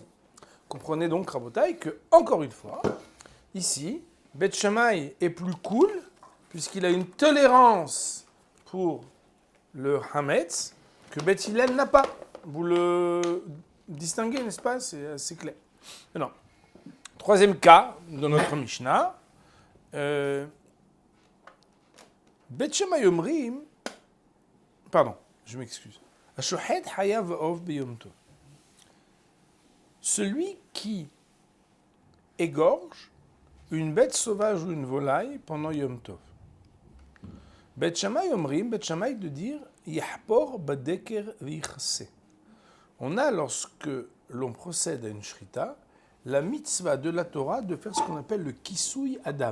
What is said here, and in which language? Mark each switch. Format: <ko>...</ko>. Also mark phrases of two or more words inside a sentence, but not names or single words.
<fr>Comprenez donc, Rabotai, que, encore une fois, ici, Beth Shammai est plus cool, puisqu'il a une tolérance pour le Hametz, que Beth Hillel n'a pas. Vous le distinguez, n'est-ce pas ? C'est assez clair. Non. Troisième cas de notre Mishnah. Beth Shammai Omrim, pardon, je m'excuse.</fr> <he>השוחט חיה ועוף ביום טוב.</he> <fr>Celui qui égorge une bête sauvage ou une volaille pendant Yom Tov. Bet Shammai Omrim, Bet Shammai de dire</fr> <he>יחפור בדקר ויכסה.</he> <fr>On a, lorsque l'on procède à une shrita, la mitzvah de la Torah de faire ce qu'on appelle le</fr> <he>כיסוי הדם.</he>